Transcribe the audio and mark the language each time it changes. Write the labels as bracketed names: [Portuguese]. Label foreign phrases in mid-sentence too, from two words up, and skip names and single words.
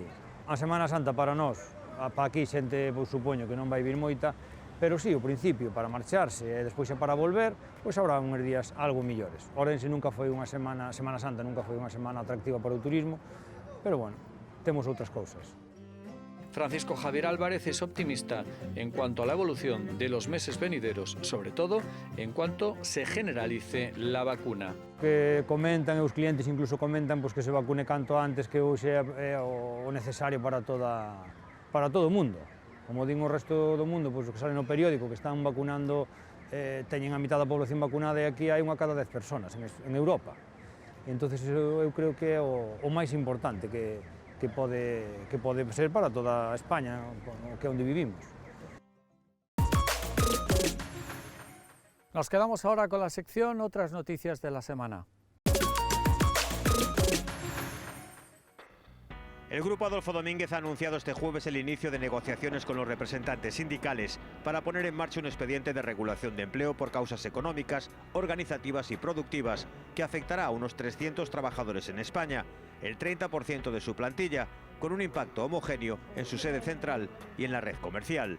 [Galician] A Semana Santa para nós, para aquí xente, pois supoño que non vai vir moita, pero sí, o principio para marcharse e despois xa para volver, pois habrá uns días algo millores. Ourense nunca foi unha Semana Santa nunca foi unha semana atractiva para o turismo, pero bueno, temos outras cousas. [Spanish] Francisco Javier Álvarez es optimista en cuanto a la evolución de los meses venideros, sobre todo en cuanto se generalice la vacuna. [Galician] Que comentan, os clientes incluso comentan que se vacune canto antes, que hoxe é o necesario para todo o mundo. Como din o resto do mundo, pois o que sale no periódico, que están vacunando, teñen a mitad da población vacunada e aquí hai unha cada 10 personas en Europa. Entonces eu creo que é o máis importante que pode ser para toda España, que é onde vivimos. [Spanish] Nos quedamos ahora con la sección Otras noticias de la semana. El Grupo Adolfo Domínguez ha anunciado este jueves el inicio de negociaciones con los representantes sindicales para poner en marcha un expediente de regulación de empleo por causas económicas, organizativas y productivas que afectará a unos 300 trabajadores en España, el 30% de su plantilla, con un impacto homogéneo en su sede central y en la red comercial.